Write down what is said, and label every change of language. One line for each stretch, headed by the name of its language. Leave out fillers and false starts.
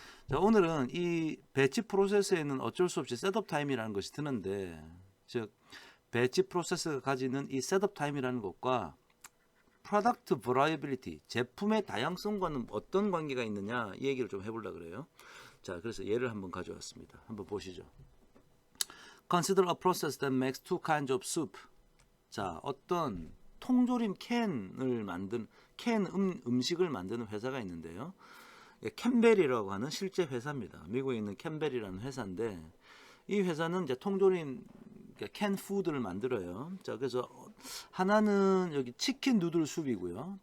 Korean: 자, 오늘은 이 배치 프로세스에는 어쩔 수 없이 셋업 타임이라는 것이 드는데, 즉 배치 프로세스가 가지는 이 셋업 타임이라는 것과 프로덕트 버라이빌리티, 제품의 다양성과는 어떤 관계가 있느냐 이 얘기를 좀 해보려고 그래요. 자, 그래서 예를 한번 가져왔습니다. 한번 보시죠.
English: Consider a process that makes two kinds of soup.
Korean: 자, 어떤 통조림 캔을 만든 음식을 만드는 회사가 있는데요. 캠벨이라고 하는 실제 회사입니다. 미국에 있는 캠벨이라는 회사인데 이 회사는 이제 통조림 캔 푸드를 만들어요. 자, 그래서 하나는 여기 치킨 누들 수프이고요.